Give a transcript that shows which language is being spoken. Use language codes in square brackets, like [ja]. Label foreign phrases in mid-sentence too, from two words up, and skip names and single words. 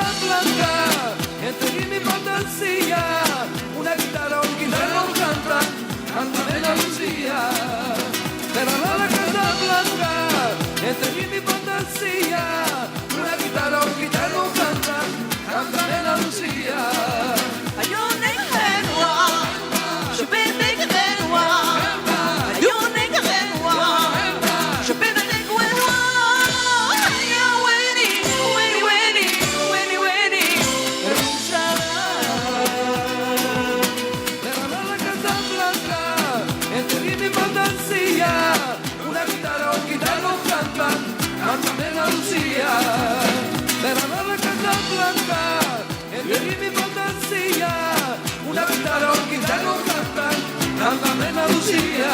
[es] blanca, entre mi fantasía, una guitarra canta, cántame la Lucía. Era la casa blanca, entre mi fantasía, una guitarra canta, cántame la Lucía. [ar] عيونك حلوة شبيبك حلوة عيونك حلوة شبيبك حلوة يا ويني ويني ويني ويني ويني [es] Era la casa blanca, entre mi fantasía, una guitarra canta, cántame la Lucía. Era la casa blanca, entre mi fantasía, una guitarra canta, cántame la Lucía.